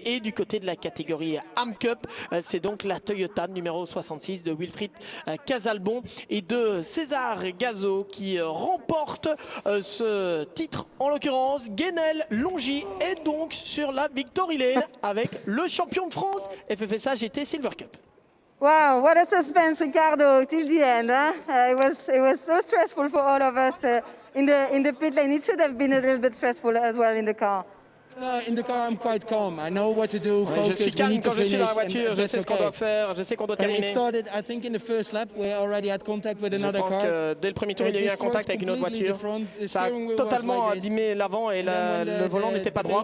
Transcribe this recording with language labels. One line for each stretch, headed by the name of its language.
French: Et du côté de la catégorie AM Cup, c'est donc la Toyota numéro 66 de Wilfried Casalbon et de César Gazo qui remporte ce titre. En l'occurrence, Guénel Longy est donc sur la Victory Lane avec le champion de France FFSA GT Silver Cup.
English: Wow, what a suspense, Ricardo, till the end. It was so stressful for all of us in the pit lane. It should have been a little bit stressful as well in the car. In the car, I'm quite calm. I know what to do.
French: Je suis calme quand je suis dans la voiture. Je sais ce qu'on doit faire. Je sais qu'on doit terminer.
English: It started, I think, in the first lap. We already had contact with another car.
French: Je pense que dès le premier tour, il y a eu un contact avec une autre voiture. Ça a totalement abîmé l'avant et le volant n'était pas droit.